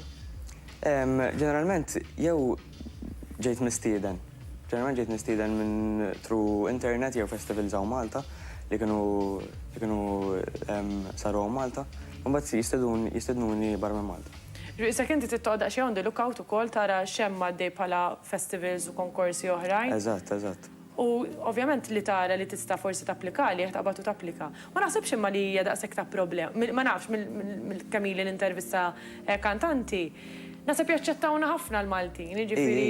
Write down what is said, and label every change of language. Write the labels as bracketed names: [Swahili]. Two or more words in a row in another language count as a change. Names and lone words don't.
[Maltese] Ġeneralment jew ġejt mistieden. Ġeneralment ġejt mistieden minn [English] through internet [Maltese] jew festivals hawn Malta li kienu saru hawn Malta, u mbagħad jistednuni barra minn Malta. Issa inti tittoqda xi [English] on the lookout [Maltese] ukoll tara x'hemm għaddej bħala festivals u konkorsi oħrajn. Eżatt. U ovvjament li tara li tista' forsi tapplika li taqbad u tapplika. Ma naħsibx imma li hija daqshekk ta' problem. Ma nafx mill-kemm li l-intervista kantanti. Naħseb jaċċettawna ħafna l-Maltin, jiġifieri.